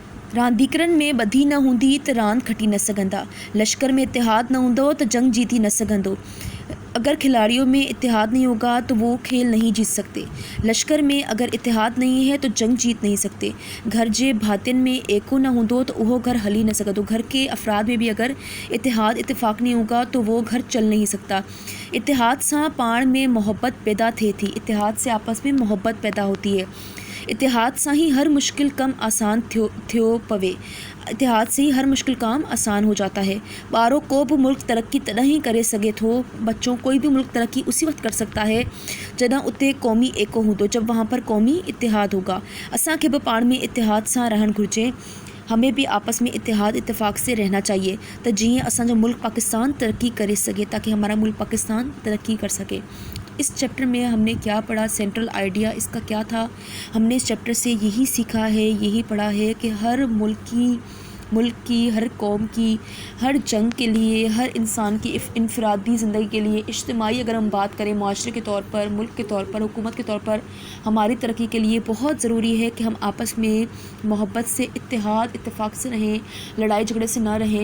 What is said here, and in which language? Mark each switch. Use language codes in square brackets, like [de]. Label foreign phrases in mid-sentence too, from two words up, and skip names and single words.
[sd] रांदीगरनि में ॿधी न हूंदी त रांदि खटी न सघंदा। लश्कर में इतिहाद न हूंदो तो जंग जीती न सघंदो। [ur] اگر کھلاڑیوں میں اتحاد نہیں ہوگا تو وہ کھیل نہیں جیت سکتے. لشکر میں اگر اتحاد نہیں ہے تو جنگ جیت نہیں سکتے. [sd] घर जे भातियुनि में एको न हूंदो तो उहो घर हली न सघंदो। [ur] گھر کے افراد میں بھی اگر اتحاد اتفاق نہیں ہوگا تو وہ گھر چل نہیں سکتا. [sd] इतिहाद सां पाण में मोहब्बत पैदा थिए थी। [ur] اتحاد سے آپس میں محبت پیدا ہوتی ہے. [sd] इतिहाद सां ही हर मुश्किल कम आसान थियो पवे। [ur] اتحاد سے ہی ہر مشکل کام آسان ہو جاتا ہے. [sd] ॿारो को भी मुल्क तरक्की तॾहिं ही करे सघे थो। [ur] بچوں کوئی بھی ملک ترقی اسی وقت کر سکتا ہے [sd] जॾहिं उते क़ौमी एको हूंदो, [ur] جب وہاں پر قومی اتحاد ہوگا. [sd] असांखे भी पाण में इतिहाद सां रहणु घुरिजे। [ur] ہمیں بھی آپس میں اتحاد اتفاق سے رہنا چاہیے [sd] तो जीअं असांजो मुल्क पाकिस्तान तरक्की करे सके, [ur] تاکہ ہمارا ملک پاکستان ترقی کر سکے. اس چیپٹر میں ہم نے کیا پڑھا, [en] central idea [ur] اس کا کیا تھا، ہم نے اس چیپٹر سے یہی سیکھا ہے، یہی پڑھا ہے کہ ہر ملک کی، ہر قوم کی، ہر جنگ کے لیے، ہر انسان کی انفرادی زندگی کے لیے، اجتماعی اگر ہم بات کریں معاشرے کے طور پر، ملک کے طور پر، حکومت کے طور پر، ہماری ترقی کے لیے بہت ضروری ہے کہ ہم آپس میں محبت سے، اتحاد اتفاق سے رہیں، لڑائی جھگڑے سے نہ رہیں.